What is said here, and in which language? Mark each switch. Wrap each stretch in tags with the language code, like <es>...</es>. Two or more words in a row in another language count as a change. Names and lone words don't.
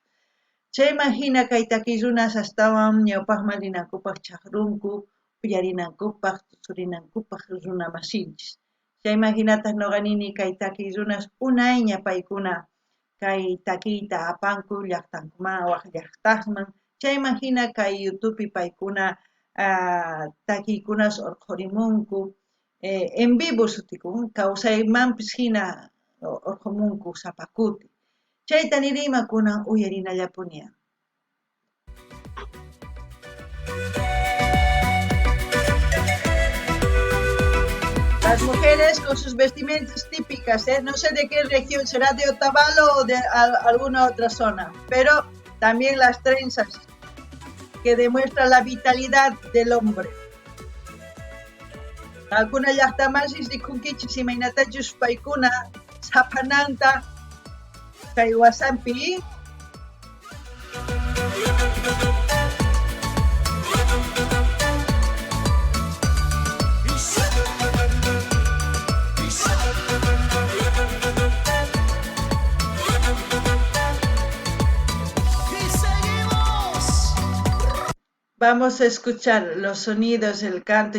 <qu>Chayman hina kay taki runas astawan ñawpaqman rinankupaq chaqrunku, uyarinankupaq, tusurinankupaq runa masinchis. Chayman hinataq nuqa nini kay taki runas unayña paykuna kay takiyta apanku llaqtankuman waq llaqtaqman. Chayman hina kay YouTubepi paykuna takiykunas urqurimunku,</qu> <es>en vivo</es> <qu>sutikun kawsaymanpis hina urqumunku sapakuti. Chayta nirima kunan uyarinallapuña.</qu> <es>Las mujeres con sus vestimentas típicas, no sé de qué región, será de Otavalo o de alguna otra zona, pero también las trenzas que demuestran la vitalidad del hombre.</es> <qu>Alguna llaqtamasis rikunkichis imaynatachus paykuna sapananta kay wasampi</qu> <es>vamos a escuchar los sonidos, el canto.</es>